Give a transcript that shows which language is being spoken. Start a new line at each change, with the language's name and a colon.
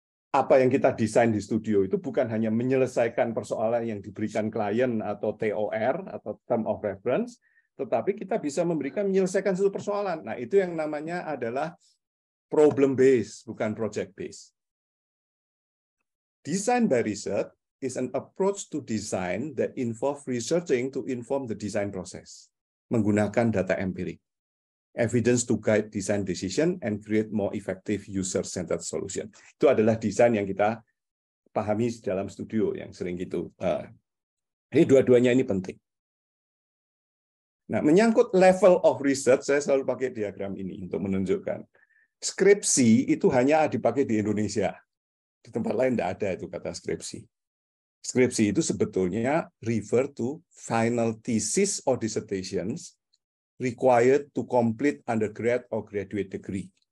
Indonesian: apa yang kita desain di studio itu bukan hanya menyelesaikan persoalan yang diberikan klien atau TOR atau term of reference, tetapi kita bisa menyelesaikan suatu persoalan. Nah, itu yang namanya adalah problem based, bukan project based.
English: Design by research is an approach to design that involve researching to inform the design process,
Indonesian: menggunakan data empirik,
English: evidence to guide design decision and create more effective user-centered solution.
Indonesian: Itu adalah desain yang kita pahami dalam studio yang sering gitu. Ini dua-duanya ini penting. Nah, menyangkut
English: level of research,
Indonesian: saya selalu pakai diagram ini untuk menunjukkan. Skripsi itu hanya dipakai di Indonesia. Di tempat lain tidak ada itu kata skripsi. Skripsi itu sebetulnya
English: refer to final thesis or dissertations required to complete undergrad or graduate degree.